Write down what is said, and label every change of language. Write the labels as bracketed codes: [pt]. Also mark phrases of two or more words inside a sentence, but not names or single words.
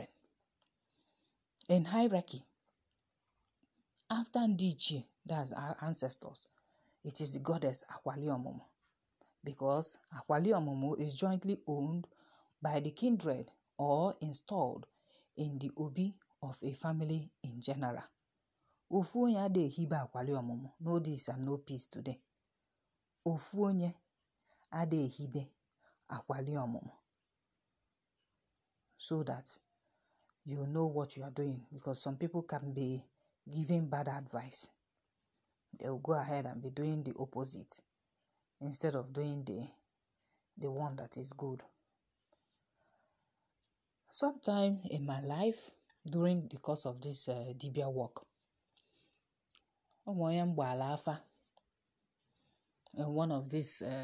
[en] In hierarchy, after Ndichi, that's our ancestors, it is the goddess Akwali Ọmụmụ. Because Akwali Ọmụmụ is jointly owned by the kindred or installed in the obi of a family in general. [ig] Ofu onye ade hibe Akwali Ọmụmụ. [en] No this and no peace today. [ig] Ofu onye ade hibe Akwali Ọmụmụ. [en] So that you know what you are doing, because some people can be giving bad advice. They will go ahead and be doing the opposite instead of doing the one that is good. Sometime in my life, during the course of this Dibia work, in one of these